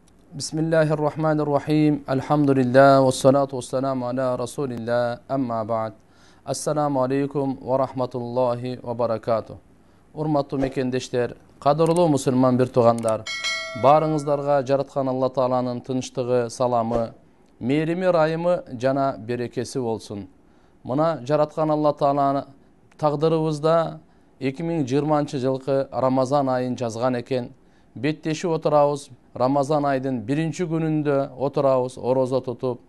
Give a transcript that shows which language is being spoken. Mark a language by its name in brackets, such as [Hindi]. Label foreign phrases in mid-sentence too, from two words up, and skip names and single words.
[Arabic] Bismillahirrahmanirrahim. الحمد لله والصلاة والسلام على رسول الله. أما بعد. السلام عليكم ورحمة الله وبركاته. [Kyrgyz] Урматтуу мекендештер, кадырлуу мусулман бир туугандар. Barыңыздарга жараткан Алла Тааланын тынчтыгы, саламы, мерими райымы жана берекеси болсун. Мына жараткан Алла Тааланы тагдырыбызда 2020-жылкы Рамазан айын жазган экен. Беттешип отурабыз. Рамазан айдын биринчи күнүндө отурабыз, орозо тутуп.